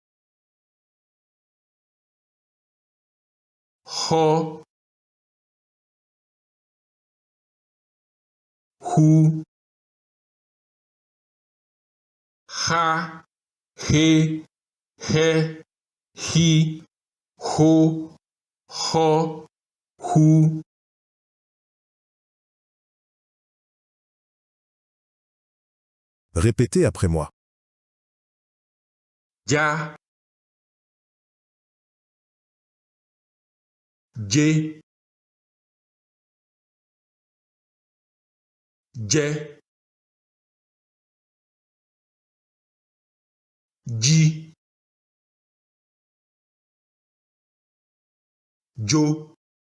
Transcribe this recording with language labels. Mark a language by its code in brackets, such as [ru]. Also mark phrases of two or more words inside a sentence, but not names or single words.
[fr] ho, hu, ha, he, hi, ho, hu. Répétez après moi. Ja, je, je, ji, jo,